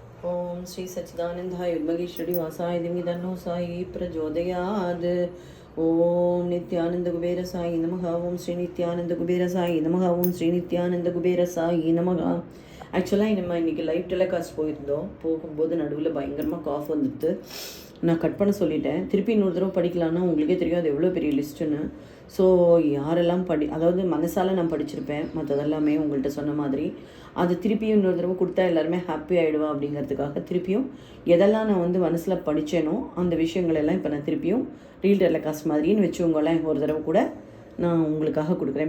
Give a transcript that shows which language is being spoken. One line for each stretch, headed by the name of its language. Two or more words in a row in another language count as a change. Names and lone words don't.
Sanskrit: ओम श्री सच्चिदानंदाय युग्मगेश्वरी वासाय दिव्य तन्नो साई प्रचोदयात्। ओम नित्यानंद कुबेर साई नमः। ओम श्री नित्यानंद कुबेर साई नमः। ओम श्री नित्यानंद कुबेर साई नमः.
Tamil: ஆக்சுவலாக நம்ம இன்றைக்கி
English: live telecast
Tamil: போகும்போது நடுவில் பயங்கரமாக காஃப் வந்துட்டு நான் கட் பண்ண சொல்லிட்டேன். திருப்பி இன்னொரு தடவை படிக்கலான்னா உங்களுக்கே தெரியும் அது எவ்வளோ பெரிய லிஸ்ட்டுன்னு. ஸோ யாரெல்லாம் அதாவது மனசால் நான் படிச்சிருப்பேன் மற்றதெல்லாமே உங்கள்கிட்ட சொன்ன மாதிரி அது திருப்பியும் இன்னொரு தடவை கொடுத்தா எல்லாருமே ஹாப்பி ஆகிடுவா அப்படிங்கிறதுக்காக திருப்பியும் எதெல்லாம் நான் மனசில் படித்தேனோ அந்த விஷயங்களெல்லாம் இப்போ நான் திருப்பியும்
English: reel telecast
Tamil: மாதிரின்னு வச்சுக்கோங்களேன் ஒரு தடவை கூட நான் உங்களுக்காக கொடுக்குறேன்.